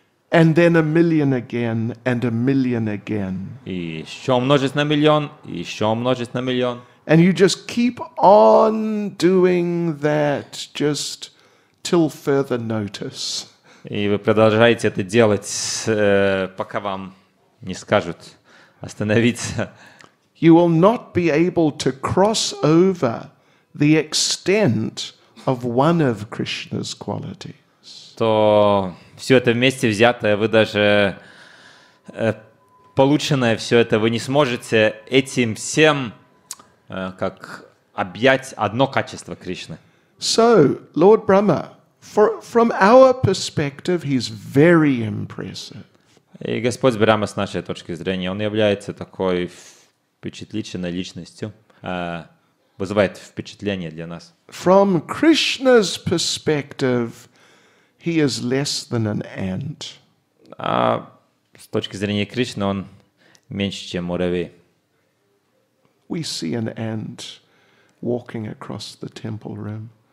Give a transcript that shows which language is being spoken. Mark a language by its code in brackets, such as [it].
[en] and then 1,000,000 again, and 1,000,000 again. [ru] и еще умножить на 1,000,000, и еще умножить на 1,000,000. [en] And you just keep on doing that just till further notice. [ru] И вы продолжаете это делать, пока вам не скажут остановиться. [en] You will not be able to cross over the extent of one of Krishna's qualities. [ru] То все это вместе взятое, вы даже полученное все это, вы не сможете этим всем как объять одно качество Кришны. [en] So, Lord Brahma, from our perspective, he's very impressive. [ru] И Господь Брахма, с нашей точки зрения, он является такой впечатлительной личностью, вызывает впечатление для нас. [en] From Krishna's perspective, he is less than an ant. [ru] А с точки зрения Кришны он меньше, чем муравей. [en] We see an ant walking across the temple room.